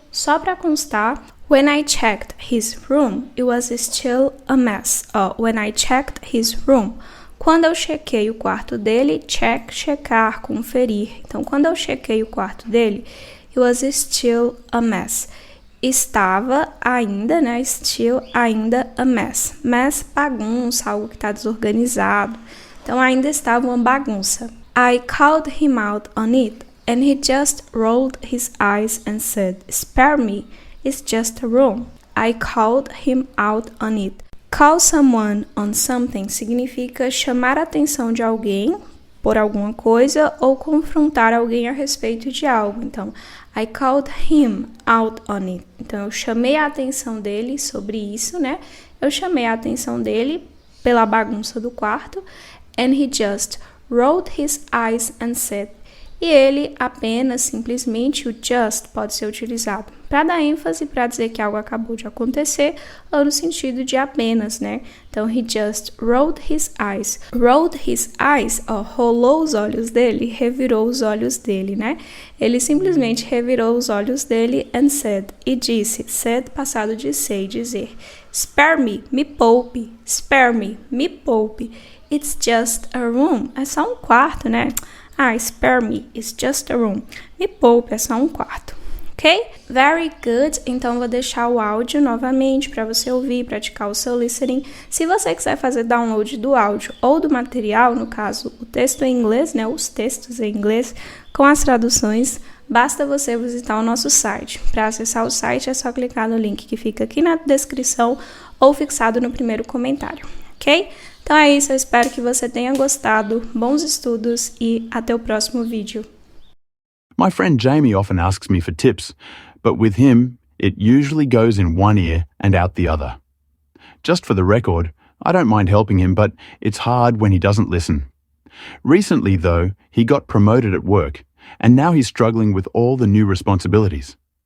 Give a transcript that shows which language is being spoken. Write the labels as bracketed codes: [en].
[pt] Só para constar, [en] when I checked his room, it was still a mess. When I checked his room. [pt] Quando eu chequei o quarto dele, checar, conferir. Então, quando eu chequei o quarto dele, [en] it was still a mess. [pt] Estava ainda, né? [en] Still, [pt] ainda [en] a mess. Mess, [pt] bagunça, algo que está desorganizado. Então, ainda estava uma bagunça. [en] I called him out on it, and he just rolled his eyes and said, spare me, it's just a room. I called him out on it. Call someone on something [pt] significa chamar a atenção de alguém por alguma coisa ou confrontar alguém a respeito de algo. Então, [en] I called him out on it. [pt] Então, eu chamei a atenção dele sobre isso, né? Eu chamei a atenção dele pela bagunça do quarto. [en] And he just rolled his eyes and said. [pt] E ele apenas, simplesmente, o just pode ser utilizado para dar ênfase, para dizer que algo acabou de acontecer, ou no sentido de apenas, né? Então, [en] he just rolled his eyes. Rolled his eyes, [pt] rolou os olhos dele, revirou os olhos dele, né? Ele simplesmente revirou os olhos dele [en] and said, [pt] e disse, said passado de say, dizer, [en] spare me [pt] poupe, spare me poupe. [en] It's just a room, [pt] é só um quarto, né? [en] Spare me, it's just a room. [pt] Me poupe, é só um quarto. [en] Ok? Very good. [pt] Então, vou deixar o áudio novamente para você ouvir, praticar o seu listening. Se você quiser fazer download do áudio ou do material, no caso, o texto em inglês, né? Os textos em inglês, com as traduções, basta você visitar o nosso site. Para acessar o site, é só clicar no link que fica aqui na descrição ou fixado no primeiro comentário. Ok? Então é isso, eu espero que você tenha gostado. Bons estudos e até o próximo vídeo. [en] My friend Jamie often asks me for tips, but with him, it usually goes in one ear and out the other. Just for the record, I don't mind helping him, but it's hard when he doesn't listen. Recently, though, he got promoted at work, and now he's struggling with all the new responsibilities.